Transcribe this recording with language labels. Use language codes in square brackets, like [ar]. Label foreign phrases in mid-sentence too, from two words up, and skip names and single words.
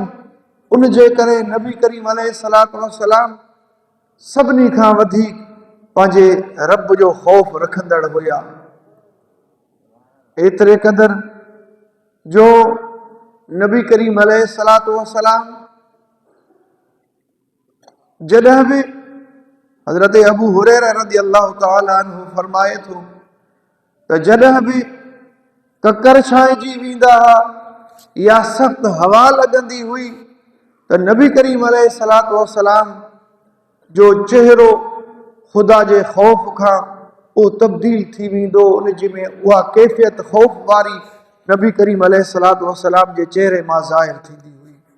[sd] उन जे करे नबी करीम [ar] عليه الصلاة والسلام [sd] सभिनी खां वधीक पंहिंजे रब जो ख़ौफ रखंदड़ हुया। एतिरे क़दर जो नबी करीम [ar] عليه الصلاة والسلام [sd] जॾहिं बि हज़रत अबू हुरैरा [ar] رضي الله تعالى عنه [sd] फरमाए थो त जॾहिं बि ककर छांइजी वेंदा हुआ या सख़्त हवा लॻंदी हुई त नबी करीम [ar] عليه الصلاة والسلام [sd] जो चेहरो खुदा जे ख़ौफ खां उहो तब्दील थी वेंदो, उन जी में उहा कैफ़ियत ख़ौफ वारी नबी करीम [ar] عليه الصلاة والسلام [sd] जे चेहरे मां ज़ाहिर थींदी हुई।